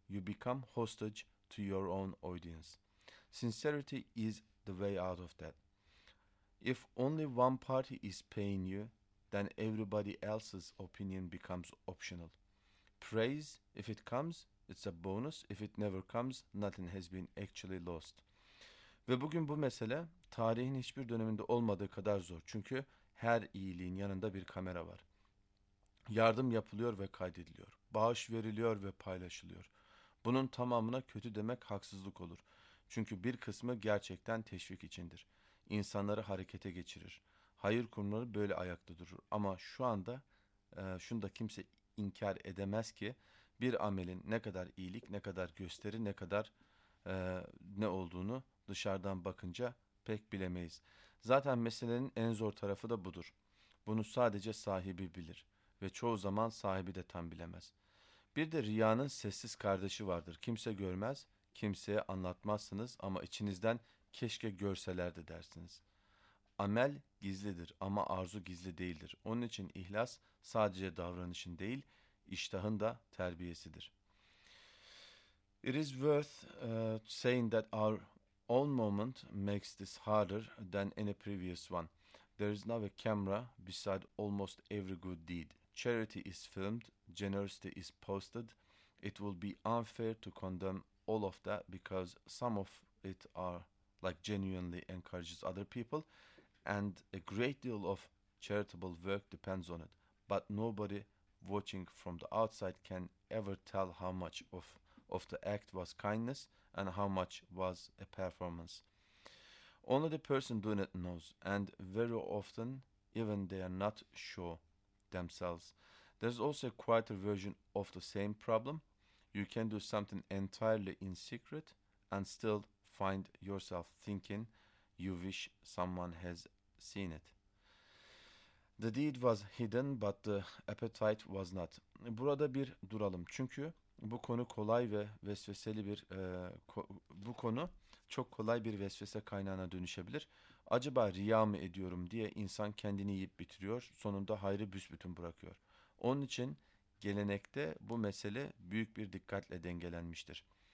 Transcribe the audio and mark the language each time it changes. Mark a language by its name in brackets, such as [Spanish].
[English] You become hostage to your own audience. Sincerity is the way out of that. If only one party is paying you, then everybody else's opinion becomes optional. Praise, if it comes, it's a bonus. If it never comes, nothing has been actually lost. [Turkish] Ve bugün bu mesele tarihin hiçbir döneminde olmadığı kadar zor. Çünkü her iyiliğin yanında bir kamera var. Yardım yapılıyor ve kaydediliyor. Bağış veriliyor ve paylaşılıyor. Bunun tamamına kötü demek haksızlık olur. Çünkü bir kısmı gerçekten teşvik içindir. İnsanları harekete geçirir. Hayır kurumları böyle ayakta durur. Ama şu anda şunu da kimse inkar edemez ki bir amelin ne kadar iyilik, ne kadar gösteri, ne kadar ne olduğunu dışarıdan bakınca pek bilemeyiz. Zaten meselenin en zor tarafı da budur. Bunu sadece sahibi bilir. Ve çoğu zaman sahibi de tam bilemez. Bir de riyanın sessiz kardeşi vardır. Kimse görmez, kimseye anlatmazsınız ama içinizden keşke görselerdi dersiniz. Amel gizlidir ama arzu gizli değildir. Onun için ihlas sadece davranışın değil, iştahın da terbiyesidir. [English] It is worth saying that our own moment makes this harder than any previous one. There is now a camera beside almost every good deed. Charity is filmed, generosity is posted. It will be unfair to condemn all of that because some of it are like genuinely encourages other people and a great deal of charitable work depends on it. But nobody watching from the outside can ever tell how much of the act was kindness and how much was a performance. Only the person doing it knows, and very often even they are not sure themselves. There's also a quieter version of the same problem. You can do something entirely in secret and still find yourself thinking you wish someone has seen it. The deed was hidden but the appetite was not. [Turkish] Burada bir duralım. Çünkü bu konu kolay ve vesveseli bir bu konu çok kolay bir vesvese kaynağına dönüşebilir. Acaba riya mı ediyorum diye insan kendini yiyip bitiriyor. Sonunda hayrı büsbütün bırakıyor. Onun için gelenekte bu mesele büyük bir dikkatle dengelenmiştir.